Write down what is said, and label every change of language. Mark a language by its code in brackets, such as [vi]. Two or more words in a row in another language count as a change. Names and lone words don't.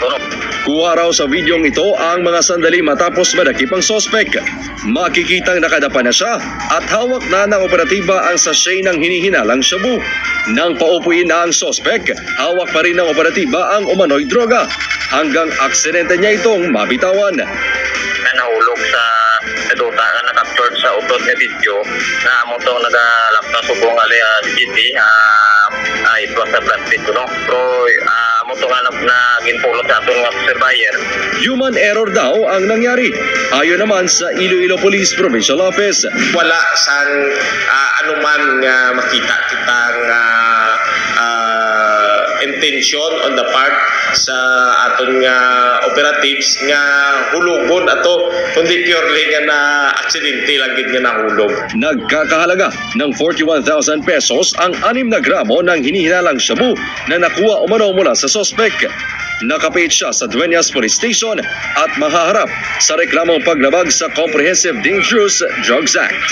[tl] Kuha raw sa videong ito ang mga sandali matapos madakip ang sospek. Makikitang nakadapa na siya at hawak na ng operatiba ang sachet ng hinihinalang shabu. Nang paupuin na ang sospek, hawak pa rin ng operatiba ang umano'y droga hanggang aksidente niya itong mabitawan. [hil] Nahulog sa duta nga nakaptured sa utod nga video na among itong nagalapta subong ali GT [en] it was a plastic [hil] no? Pero among itong na ginpulot sa atong nga surveyor. [en] Human error [tl] daw ang nangyari. Ayon naman sa Iloilo Police Provincial Office. [hil] Wala sang anuman nga makita kitang intention [en] on the part [hil] sa aton nga operatives nga hulugon ato kundi purely nga na aksidente lang gid nga nahulog. [tl] Nagkakahalaga ng 41,000 pesos ang 6 na gramo ng hinihinalang shabu na nakuha umano mula sa sospek. Nakapit siya sa Dueñas Police Station at mahaharap sa reklamong paglabag sa Comprehensive Dangerous Drugs Act.